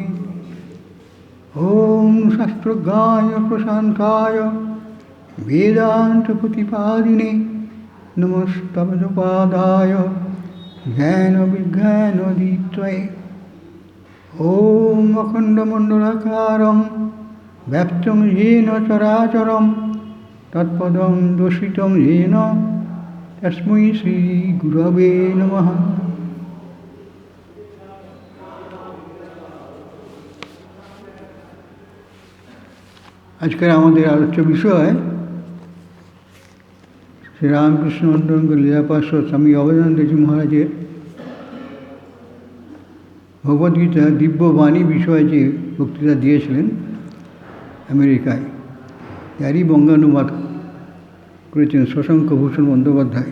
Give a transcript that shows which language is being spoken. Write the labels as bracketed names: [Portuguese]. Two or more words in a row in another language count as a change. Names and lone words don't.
[Sanskrit] ॐ शास्त्रज्ञाय प्रशान्ताय वेदान्तप्रतिपादिने नमस्तभजपादाय ज्ञानविज्ञानदीप्तये। ॐ अखण्डमण्डलाकारं व्याप्तं येन चराचरं तत्पदं दर्शितं येन तस्मै श्रीगुरवे नमः। [Bangla] আজকের আমাদের আলোচ্য বিষয় শ্রী রামকৃষ্ণ অন্তরঙ্গ লীলাপার্ষদ স্বামী অভেদানন্দজি মহারাজের ভগবদ্গীতা দিব্যবাণী বিষয়ে যে বক্তৃতা দিয়েছিলেন আমেরিকায়, তারই বঙ্গানুবাদ করেছেন শশাঙ্ক ভূষণ বন্দ্যোপাধ্যায়।